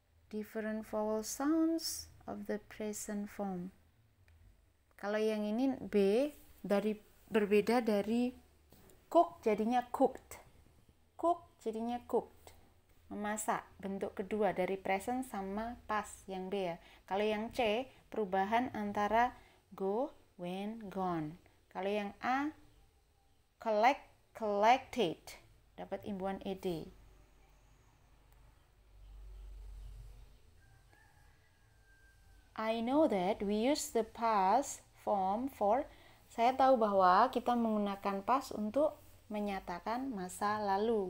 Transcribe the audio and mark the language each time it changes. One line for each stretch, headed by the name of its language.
English: Different vowel sounds of the present form.
Indonesian: Kalau yang ini B, berbeda dari cook jadinya cooked. Cook jadinya cooked. Memasak, bentuk kedua dari present sama past yang B ya. Kalau yang C, perubahan antara go, when, gone. Kalau yang A, collected, dapat imbuhan ed.
English: I know that we use the past form for.
Indonesian: Saya tahu bahwa kita menggunakan past untuk menyatakan masa lalu.